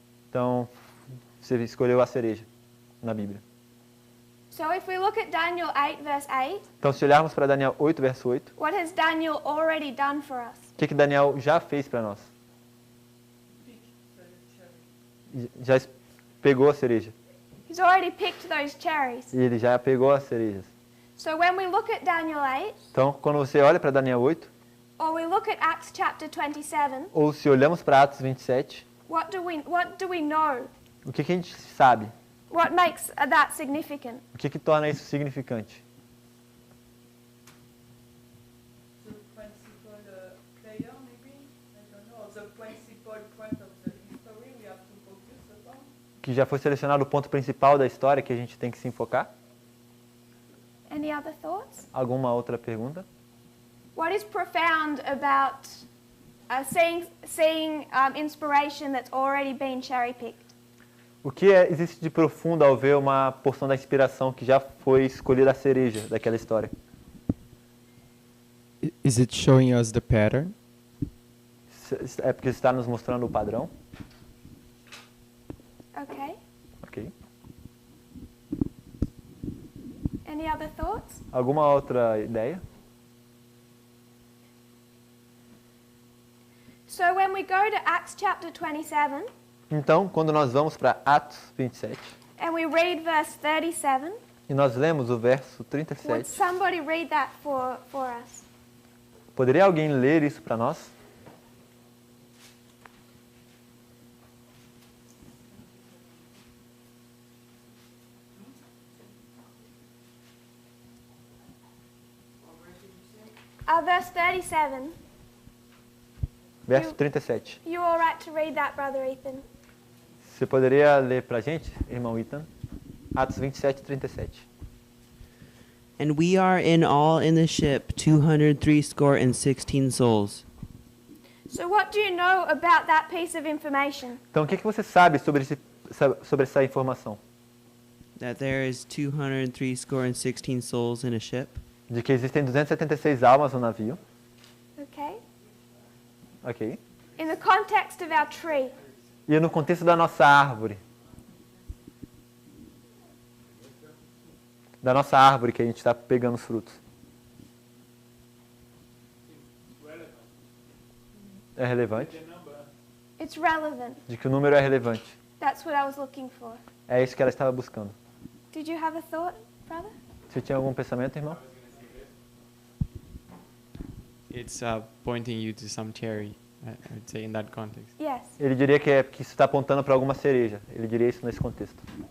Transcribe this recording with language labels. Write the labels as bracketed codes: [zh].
[pt] Então, você escolheu a cereja na Bíblia. [en] So if we look at Daniel 8 verse 8, [pt] Então, se olharmos para Daniel 8, verso 8, [en] what has Daniel already done for us? [pt] o que Daniel já fez para nós? Já pegou a cereja. [en] He's already picked those cherries. [pt] E ele já pegou as cerejas. [en] So when we look at Daniel 8, [pt] Então, quando você olha para Daniel 8, [en] or we look at Acts chapter 27, [pt] ou se olhamos para Atos 27, [en] what do we know? [pt] o que a gente sabe? [en] What makes that significant? [pt] O que torna isso significante? [en] The principal player, maybe? I don't know. The principal point of the history we have to focus upon. [pt] Que já foi selecionado o ponto principal da história que a gente tem que se enfocar? [en] Any other thoughts? [pt] Alguma outra pergunta? [en] What is profound about seeing inspiration that's already been cherry-picked? [pt] O que existe de profundo ao ver uma porção da inspiração que já foi escolhida a cereja daquela história? [en] Is it showing us the pattern? [pt] É porque está nos mostrando o padrão? [en] Okay. [pt] Ok. [en] Any other thoughts? [pt] Alguma outra ideia? [en] So when we go to Acts chapter 27 [pt] Então, quando nós vamos para Atos 27 [en] and we read verse 37, [pt] e nós lemos o verso [en] would [pt] 37, [en] somebody read that for us? [pt] poderia alguém ler isso para nós? [en] Verse 37. [pt] Verso 37. [en] You all right to read that, Brother Ethan? [pt] Você poderia ler para a gente, irmão Ethan? Atos 27, 37. [en] And we are in all in the ship 260 souls. So what do you know about that piece of information? [pt] Então, o que você sabe sobre essa informação? [en] That there is 260 souls in a ship. [pt] De que existem 276 almas no navio. [en] Okay. [pt] Ok. [en] In the context of our tree. [pt] E no contexto da nossa árvore. Da nossa árvore que a gente está pegando os frutos. É relevante? [en] It's relevant. [pt] De que o número é relevante. [en] That's what I was looking for. [pt] É isso que ela estava buscando. [en] Did you have a thought, brother? [pt] Você tinha algum pensamento, irmão? [en] It's pointing you to some cherry. I'd say in that context. Yes. [pt] Ele diria que isso está apontando para alguma cereja. Ele diria isso nesse contexto.